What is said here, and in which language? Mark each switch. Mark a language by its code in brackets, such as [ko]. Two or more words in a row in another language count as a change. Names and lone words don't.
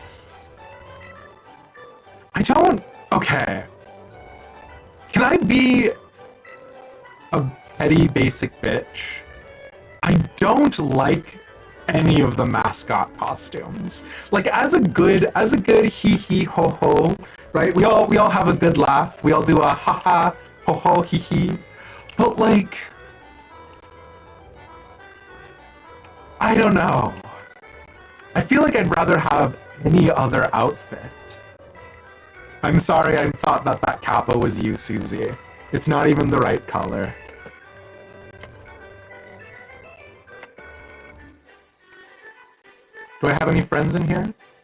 [en] I don't... Okay. Can I be a petty basic bitch? I don't like any of the mascot costumes. Like, as a good hee hee ho ho, right? We all have a good laugh. We all do a ha ha ho ho hee hee. But like, I don't know. I feel like I'd rather have any other outfit. I'm sorry I thought that Kappa was you, Susie. It's not even the right color. Do I have any friends in here?